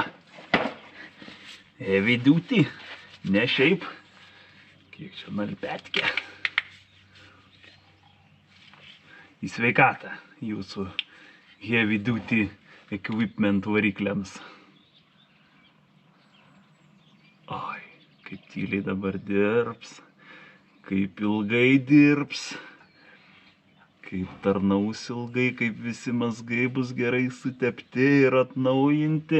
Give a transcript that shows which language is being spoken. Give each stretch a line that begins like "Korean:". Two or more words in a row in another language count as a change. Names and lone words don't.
English: Heavy duty.
Lithuanian: Ne šiaip. Kiek čia nalpetkė. Į sveikatą jūsų
English: heavy duty equipment
Lithuanian: varikliams. Oi, kaip tyliai dabar dirbs. Kaip ilgai dirbs. Kaip tarnaus ilgai, kaip visi mazgai bus gerai sutepti ir atnaujinti.